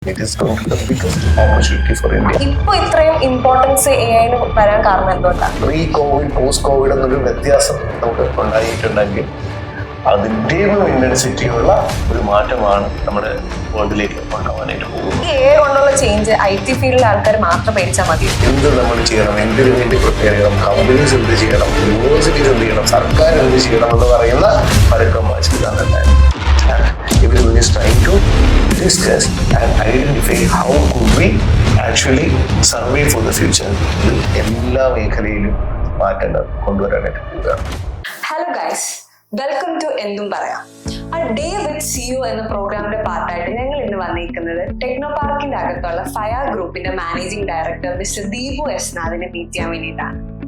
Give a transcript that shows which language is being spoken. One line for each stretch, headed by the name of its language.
English: It is going to be the biggest opportunity for India.
Malayalam: ഇപ്പോൾ ഇത്രയും importance AI വരാൻ കാരണം എന്തുകൊണ്ടാണ്? പ്രീ കോവിഡ് പോസ്റ്റ് കോവിഡ് എന്നൊരു വ്യത്യാസം നമുക്ക് ഉണ്ടായിട്ടുണ്ടെങ്കിൽ അതിൻ്റെയും ഇന്റൻസിറ്റിയുള്ള ഒരു മാറ്റമാണ് നമ്മുടെ വേൾഡിലേക്ക് ഉണ്ടാവാനായിട്ട് പോകുന്നത്. ഈ AI കൊണ്ടുള്ള ചേഞ്ച് IT ഫീൽഡിലെ ആൾക്കാർ മാത്രം പേടിച്ചാൽ മതി. എന്ത് നമ്മൾ ചെയ്യണം, എന്തിനു വേണ്ടി പ്രിപ്പയർ ചെയ്യണം, കമ്പനീസ് എന്ത് ചെയ്യണം, യൂണിവേഴ്സിറ്റീസ് എന്ത് ചെയ്യണം, സർക്കാർ എന്ത് ചെയ്യണം എന്ന് പറയുന്ന പരക്കം വായിച്ചതാണ്.
English: Everyone is trying to discuss and identify how could we actually survey for the future.
Malayalam: എല്ലാ മേഖലയിലും മാറ്റങ്ങൾ കൊണ്ടുവരാനായിട്ട് പോവുകയാണ്.
English: Hello guys, welcome to എന്തും പറയാം.
Malayalam: ഡേ വിത്ത് CEO എന്ന പ്രോഗ്രാമിന്റെ പാർട്ടായിട്ട് ഞങ്ങൾ ഇന്ന് വന്നിരിക്കുന്നത് ടെക്നോ പാർക്കിന്റെ അകത്തുള്ള ഫയർ ഗ്രൂപ്പിന്റെ managing director mister Deepu S നാഥിനെ meet ചെയ്യാൻ വേണ്ടിയിട്ടാണ്.